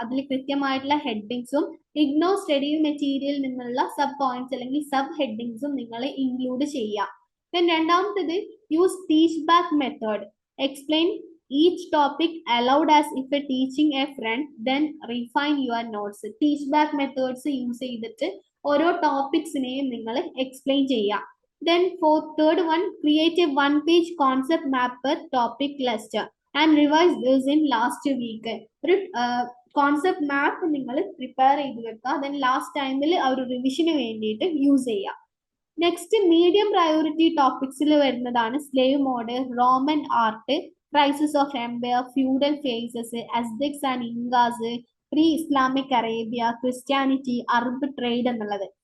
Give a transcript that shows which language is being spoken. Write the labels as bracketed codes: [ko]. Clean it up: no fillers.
[ml] അതിൽ കൃത്യമായിട്ടുള്ള ഹെഡിങ്സും ഇഗ്നോ സ്റ്റഡി മെറ്റീരിയലിൽ നിന്നുള്ള സബ് പോയിന്റ്സ് അല്ലെങ്കിൽ സബ് ഹെഡിങ്സും നിങ്ങൾ ഇൻക്ലൂഡ് ചെയ്യുക. [en] Then രണ്ടാമത്തേത് use teach back method. Explain each topic aloud as if a teaching a friend, then refine your notes. [ml] Teach back methods use ചെയ്തിട്ട് ഓരോ ടോപ്പിക്സിനെയും നിങ്ങൾ എക്സ്പ്ലെയിൻ ചെയ്യുക. [en] Then for third one, create a one-page concept map per topic cluster and revise this in last week. [ml] ഒരു concept മാപ്പ് നിങ്ങൾ prepare ചെയ്ത് വെക്കുക. Then last ടൈമിൽ ആ ഒരു റിവിഷന് വേണ്ടിയിട്ട് യൂസ് ചെയ്യുക. നെക്സ്റ്റ് മീഡിയം പ്രയോറിറ്റി ടോപ്പിക്സിൽ വരുന്നതാണ് slave mode, Roman art, crisis of Empire, feudal faces, അസ്ഡെക്സ് and INCAS, pre Islamic Arabia, Christianity, Arab trade എന്നുള്ളത്.